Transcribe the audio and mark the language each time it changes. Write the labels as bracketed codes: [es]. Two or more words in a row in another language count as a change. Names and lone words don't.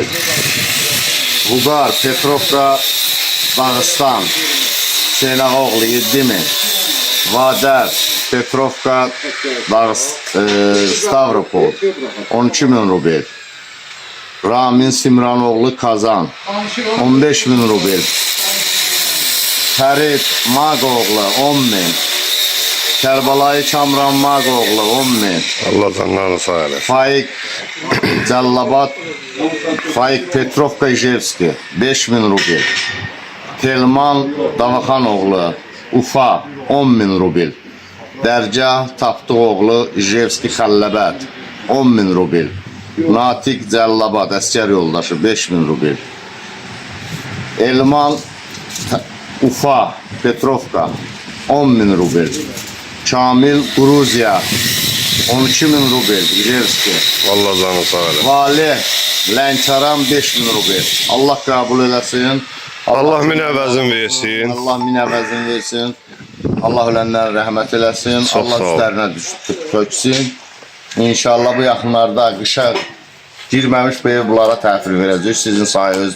[az] Vuqar Petrovka Dağıstan Hüseynağoğlu 7.000. Vadər Petrovka Stavropol 12.000 rubel. Ramin Simranoğlu Kazan 15.000 rubel. Fərid Maqoğlu 10.000. Kərbalayı Kamran Maqoğlu 10.000. Allah canlarını sağ eləsin. Faik Cəllabad Faik Petrovka Ijevski 5.000 rubel. Telman Davaxanoğlu Ufa 10.000 rubel. Dərgah Tapdıqoğlu Ijevski Xəlləbət 10.000 rubel. Natiq Cəllabad əskər yoldaşı 5.000 rubel. Elman Ufa Petrovka 10.000 rubel. Kamil Gruziya 12.000 rubel Ijevski. Allah canını sağ eləsin. Vali Lənkəran 5.000 rubel. Allah qəbul eləsin. Allah min əvəzin versin. Allah min əvəzin versin. Allah ölənlərə rəhmət eləsin. Çox Allah sağ ol. üstlərinə töksün. İnşallah bu yaxınlarda qışa girməmiş bu ev bunlara təhvil verəcək sizin sayənizdə.